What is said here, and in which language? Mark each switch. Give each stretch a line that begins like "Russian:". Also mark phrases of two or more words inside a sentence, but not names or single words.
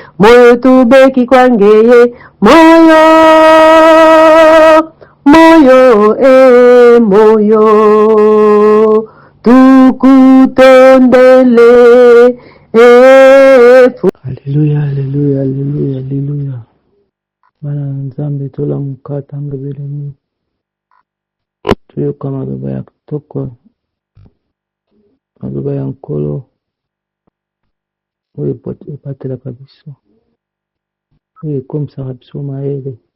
Kongo: Moyo tubeki kwangeye, moyo, moyo, eh, moyo, tukutondele, eh, fu-
Lingala: Haleluya, haleluya, haleluya, haleluya. Bana na Nzambe, tolamuka tango belemi. Toyoka maloba ya kitoko, maloba ya Nkolo, oyo epat-, epatelaka biso, oyo ekomisaka biso mayele.